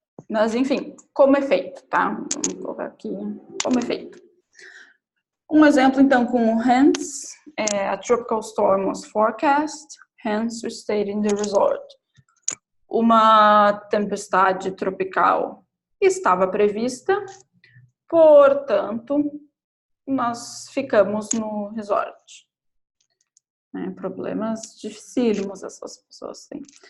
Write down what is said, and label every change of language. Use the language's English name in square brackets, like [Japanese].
[Portuguese] Mas, enfim, como efeito, tá? Vamos colocar aqui como efeito. Um exemplo, então, com o hence. [English] A tropical storm was forecast. hence we stayed in the resort. [Portuguese] Uma tempestade tropical estava prevista, portanto, nós ficamos no resort. Problemas dificílimos essas pessoas têm.